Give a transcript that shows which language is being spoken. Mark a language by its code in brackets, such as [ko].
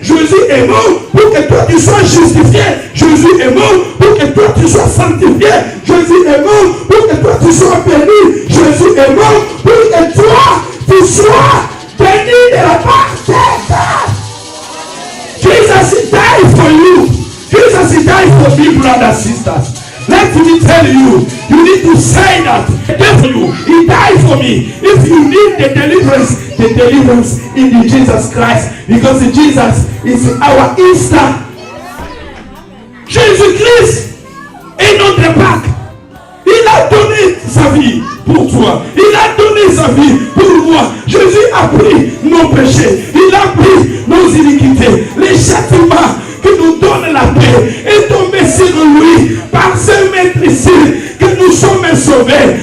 [fr] Jésus est mort pour que toi tu sois justifié. Jésus est mort pour que toi tu sois sanctifié. Jésus est mort pour que toi tu sois béni. Jésus est mort pour que toi tu sois béni de la part de Dieu. [en] Jesus died for you. Jesus died for me, brothers and sisters. Let me tell you, you need to say that. He died for you. He died for me. If you need the deliverance in Jesus Christ, because Jesus is our Easter. [fr] Jésus-Christ est notre Pâques. Il a donné sa vie pour toi. Il a donné sa vie pour moi. Jésus a pris nos péchés. Il a pris nos iniquités. Les châtiments qui nous donnent la paix est tombé sur lui par ce maîtrisé que nous sommes sauvés.